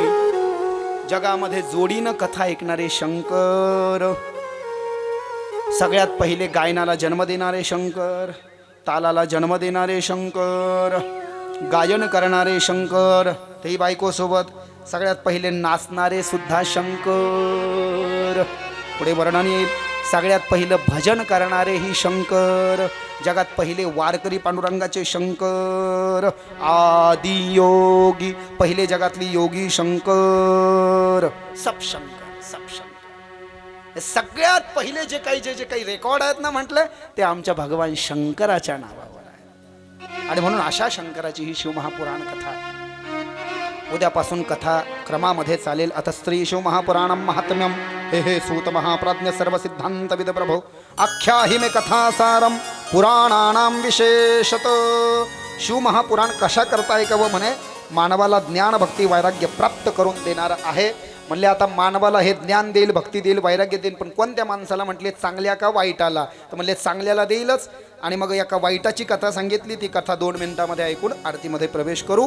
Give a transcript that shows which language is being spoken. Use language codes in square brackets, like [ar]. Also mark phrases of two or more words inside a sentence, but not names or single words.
[mr] जगामध्ये जोडीनं कथा ऐकणारे शंकर, सगळ्यात पहिले गायनाला जन्म देणारे शंकर, तालाला जन्म देणारे शंकर, गायन करणारे शंकर, तेही बायको सोबत, सगळ्यात पहिले नाचणारे सुद्धा शंकर। पुढे वर्णन येईल। सगळ्यात पहिलं भजन करणारे ही शंकर, जगात पहिले वारकरी पांडुरंगाचे शंकर, आदि योगी, पहिले जगातली योगी शंकर, सब शंकर, सब शंकर। सगळ्यात पहिले जे काही रेकॉर्ड आहेत ना म्हटलं, ते आमच्या भगवान शंकराच्या नावावर आहे। आणि म्हणून अशा शंकराची ही शिवमहापुराण कथा उद्यापासून कथा क्रमामध्ये चालेल। [sa] अथ स्त्री शिवमहापुराणं महात्म्यम, हे सूत महाप्राज्ञ सर्व सिद्धांत विद प्रभो, आख्याहि मे कथासारम पुराणानाम विशेषत [mr] शिवमहापुराण कशा करता ऐकावं म्हणे मानवाला ज्ञान भक्ती वैराग्य प्राप्त करून देणार आहे. म्हणले आता मानवाला हे ज्ञान देईल भक्ती देईल वैराग्य देईल पण कोणत्या माणसाला म्हटले चांगल्या का वाईटाला तर म्हणले चांगल्याला देईलच. आणि मग एका वाईटाची कथा सांगितली ती कथा 2 मिनिटामध्ये ऐकून आरतीमध्ये प्रवेश करू.